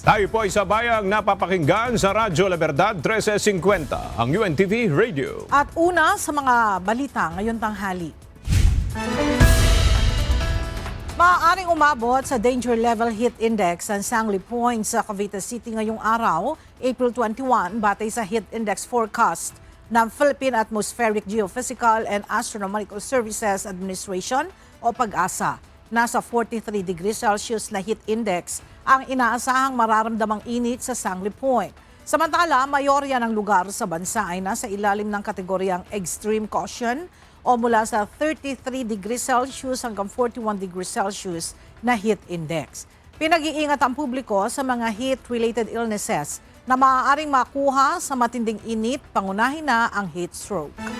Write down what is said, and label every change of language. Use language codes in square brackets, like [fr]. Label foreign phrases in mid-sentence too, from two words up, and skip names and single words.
[tl] Tayo po ay sabayang napapakinggan sa Radyo La Verdad 1350, ang UNTV Radio. At una sa mga balita ngayon tanghali. Maaaring umabot sa danger level heat index ang Sangli Point sa Cavite City ngayong araw, April 21, batay sa [en] heat index forecast [tl] ng Philippine Atmospheric Geophysical and Astronomical Services Administration o PAGASA. Nasa 43 [en] degrees Celsius [tl] na heat index ang inaasahang mararamdamang init sa Sangli Point. Samantala, mayorya ng lugar sa bansa ay nasa ilalim ng kategoryang [en] extreme caution [tl] o mula sa 33 [en] degrees Celsius [tl] hanggang 41 [en] degrees Celsius [tl] na heat index. Pinag-iingat ang publiko sa mga [en] heat-related illnesses [tl] na maaaring makuha sa matinding init, pangunahin na ang [en] heat stroke.